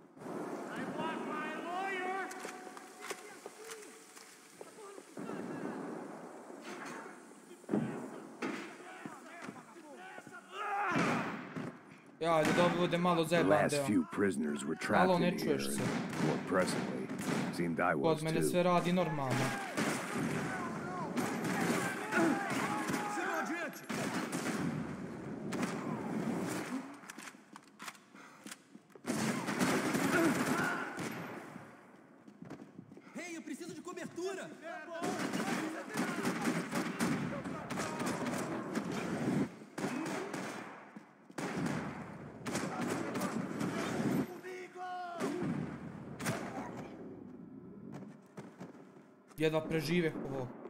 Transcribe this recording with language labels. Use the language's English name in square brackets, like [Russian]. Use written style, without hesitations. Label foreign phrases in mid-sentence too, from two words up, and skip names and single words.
[Serbian] Ja, da bude malo zajeban deo. Malo ne čuješ se. Kod mene sve radi normalno. [Portuguese] Hey, eu preciso de cobertura! [Serbian] Jedva prežive ovo.